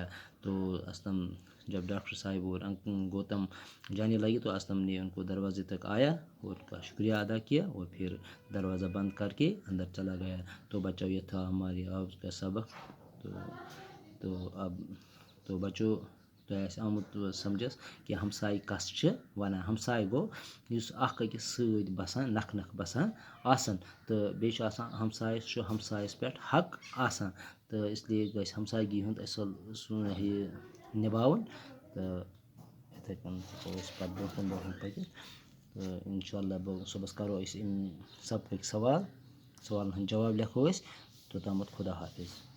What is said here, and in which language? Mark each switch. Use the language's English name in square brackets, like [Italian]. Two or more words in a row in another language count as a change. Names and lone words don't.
[Urdu] تو اسلم جب ڈاکٹر صاحب اور گوتم جانے لگے، تو اسلم نے ان کو دروازے تک آیا اور ان کا شکریہ ادا کیا، اور پھر دروازہ بند کر کے اندر چلا گیا۔ تو بچوں، یہ تھا ہمارے آج کا سبق۔ تو بچوں، [Kashmiri] تو ایسے آمت سمجھس کہ ہمسائی کس چھ ونان؟ ہمسائی گو یس اکھ أکِس سۭتۍ بسان، نکھ نکھ بسان آسان، تو بیٚیہِ چھُ آسان ہمسایس چھُ ہمسایس پٮ۪ٹھ حق آسان، [Urdu] تو اس لیے [Kashmiri] گژھِ ہمسایگی ہُنٛد اصل یہِ نِباوُن۔ تہٕ یِتھَے کٔنۍ ہٮ۪کو أسۍ پَتہٕ برونٛہہ کُن پٔکِتھ۔ تہٕ اِنشاءاللہ صُبحس کَرو أسۍ اَمہِ سبقٕکۍ سوالن ہٕنٛدۍ جواب لیکھو أسۍ۔ توٚتامَتھ خدا حافظ۔